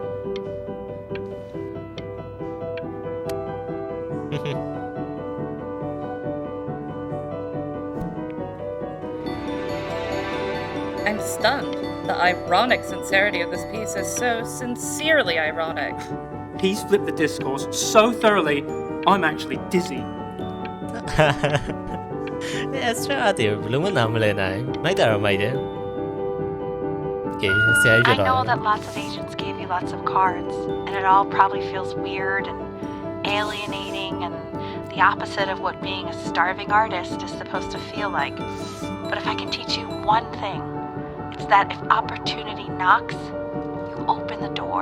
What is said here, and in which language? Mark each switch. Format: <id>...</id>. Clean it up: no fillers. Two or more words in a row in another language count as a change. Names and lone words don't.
<en>I'm stunned. The ironic sincerity of this piece is so sincerely ironic. He's flipped the discourse so thoroughly, I'm actually dizzy. Abstract art</en> <my>ဘလုံးမနာမလဲနိုင်မိုက်တာတော့မိုက်တယ် Okay, ဆရာကြီး</my> <en>I know that lots of agents gave you lots of cards, and it all probably feels weird and alienating and the opposite of what being a starving artist is supposed to feel like. But if I can teach you one thing, it's that if opportunity knocks, you open the door.</en>